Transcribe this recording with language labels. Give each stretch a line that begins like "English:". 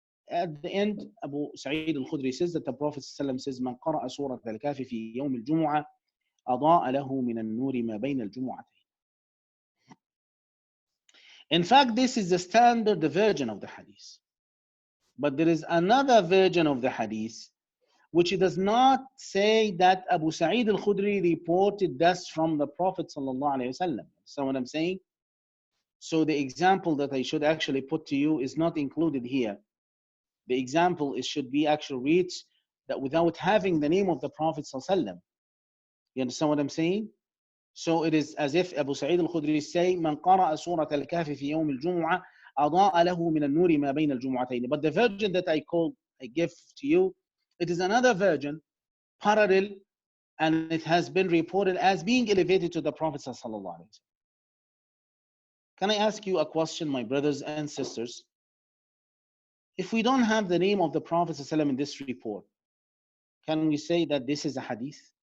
English: At the end, Abu Sa'id al-Khudri says that the Prophet says,
Arabic: من قرأ سورة الكهف في يوم الجمعة أضاء له من النور ما بين الجمعتين.
English: In fact, this is the standard version of the hadith. But there is another version of the hadith which does not say that Abu Sa'id al-Khudri reported this from the Prophet sallallahu alaihi wasallam. So what I'm saying? So the example that I should actually put to you is not included here. The example should be actually read that without having the name of the Prophet sallallahu alaihi wasallam. You understand what I'm saying? So it is as if Abu Sa'id al-Khudri say,
Arabic: من قرأ سورة الكهف في يوم الجمعة أضاء له من النور ما بين الجمعتين.
English: But the version that I give to you, it is another version, parallel, and it has been reported as being elevated to the Prophet sallallahu alaihi wasallam. Can I ask you a question, my brothers and sisters? If we don't have the name of the Prophet sallallahu alaihi wasallam in this report, can we say that this is a hadith?